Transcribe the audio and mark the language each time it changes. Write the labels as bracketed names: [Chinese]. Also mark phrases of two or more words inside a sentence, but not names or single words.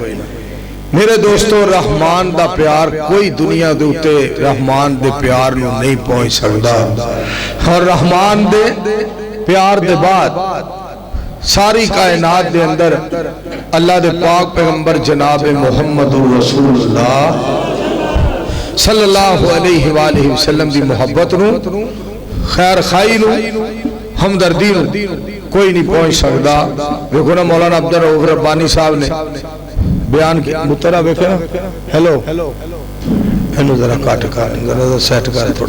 [Punjabi] ਮੇਰੇ ਦੋਸਤੋਂ ਰਹਿਮਾਨ ਦਾ ਪਿਆਰ ਕੋਈ ਦੁਨੀਆ ਦੇ ਉੱਤੇ ਰਹਿਮਾਨ ਦੇ ਪਿਆਰ ਨੂੰ ਨਹੀਂ ਪਹੁੰਚ ਸਕਦਾ ਔਰ ਰਹਿਮਾਨ ਦੇ ਪਿਆਰ ਦੇ ਬਾਅਦ ਸਾਰੀ ਕਾਇਨਾਤ ਦੇ ਅੰਦਰ ਅੱਲਾਹ ਦੇ ਪਾਕ ਪੈਗ਼ੰਬਰ ਜਨਾਬ [Arabic] محمد رسول الله صلى الله عليه وآله وسلم [Punjabi] ਦੀ ਮੁਹੱਬਤ ਨੂੰ ਖ਼ੈਰ ਖ਼ਾਹੀ ਨੂੰ ਹਮਦਰਦੀ ਨੂੰ ਕੋਈ ਨਹੀਂ ਪਹੁੰਚ ਸਕਦਾ। ਦੇਖੋ ਨਾ ਮੌਲਾਨਾ ਅਬਦੁਲ ਰਊਫ਼ ਰੱਬਾਨੀ ਸਾਹਿਬ ਨੇ ਬਯਾਨ ਕਿਆ, ਮੁਤਰਾ ਵੇਖੇ ਨਾ, ਹੈਲੋ ਇਨ੍ਹੂੰ ਜ਼ਰਾ ਕੱਟ ਕਰ, ਜ਼ਰਾ ਸੈੱਟ ਕਰ ਥੋੜ੍ਹਾ।